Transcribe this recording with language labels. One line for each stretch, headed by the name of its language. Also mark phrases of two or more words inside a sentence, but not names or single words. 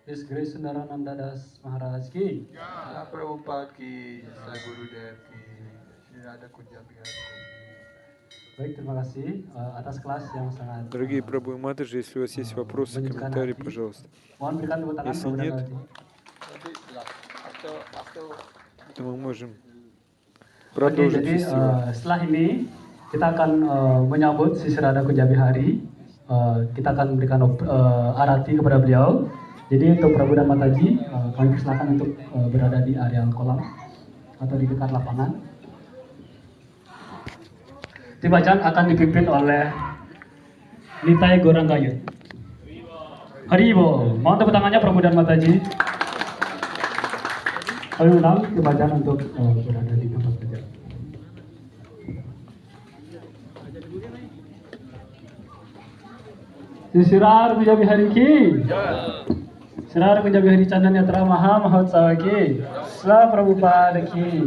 Russian: Дорогие Прабху и Матаджи, если у вас есть вопросы, комментарии, пожалуйста. Если нет, то мы можем продолжить фестиваль.
Indonesian: Setelah ini kita akan menyambut Sri Radha Kunja Bihari. Kita akan memberikan arati kepada beliau. Jadi untuk Prabhu dan Mataji, kami persilakan untuk berada di area kolam atau di dekat lapangan. Tim bacaan akan dipimpin oleh Nitai Goranggayu. Haribo, mohon tepuk tangannya Prabhu dan Mataji. Kami undang tim bacaan untuk berada di tempat kerja. Sri Radha Kunja Bihari ki. Sri Radha Kunja Bihari Chandan Yatra Maha Mahotsava ki. Sela Prabhupada ki.